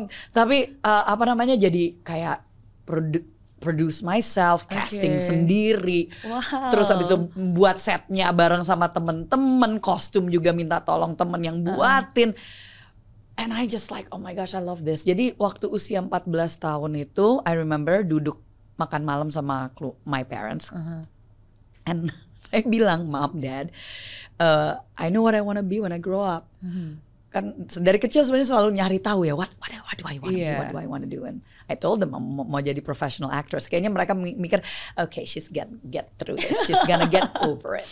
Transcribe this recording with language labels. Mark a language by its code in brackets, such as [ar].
[id] Tapi jadi kayak [en] produce myself, [id] casting sendiri. Terus habis itu buat setnya bareng sama temen-temen, kostum juga minta tolong temen yang buatin. [en] And I just like, oh my gosh, I love this. [id] Jadi waktu usia 14 tahun itu, [en] I remember [id] duduk makan malam sama [en] my parents. And [id] saya bilang, [en] Mom, Dad, I know what I want to be when I grow up. [id] Kan dari kecil sebenarnya selalu nyari tahu ya, [en] what do I want to do, what do I want to do. And I told them [id] mau jadi [en] professional actress. [id] Kayaknya mereka mikir, [en] okay, she's gonna get through this, she's gonna get over it.